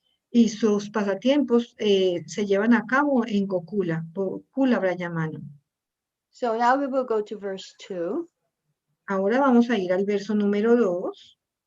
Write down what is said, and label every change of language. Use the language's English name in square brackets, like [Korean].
[Spanish] Y sus pasatiempos se llevan a cabo en Gokula, Gokula Brajamanam. [English] So now we will go to verse 2. [Spanish] Ahora vamos a ir al verso número 2.